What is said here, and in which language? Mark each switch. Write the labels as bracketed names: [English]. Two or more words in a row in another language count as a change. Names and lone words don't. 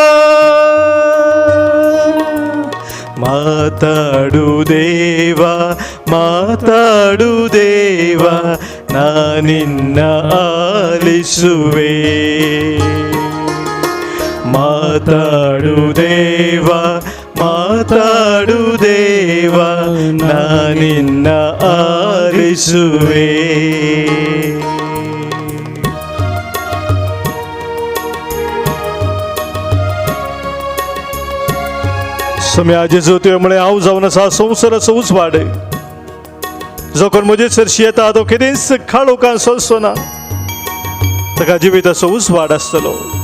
[Kannada] ಮಾತಾಡು ದೇವ ಮಾತಾಡು ದೇವ, ನಾನಿನ್ನ ಆಲಿಸುವೆ. ಮಾತಾಡು ದೇವ ಮಾತಾಡು ದೇವ, ನಾನಿನ್ನ ಆಲಿಸುವೆ. [Konkani] सम्या जेजू तुवेमुळे हांव जावन आसा संवसाराचो उजवाड. जो कोण म्हजे चरशी येता तो केदेंच काळोखान सोंसचो ना, ताका जिविताचो उजवाड आसतलो.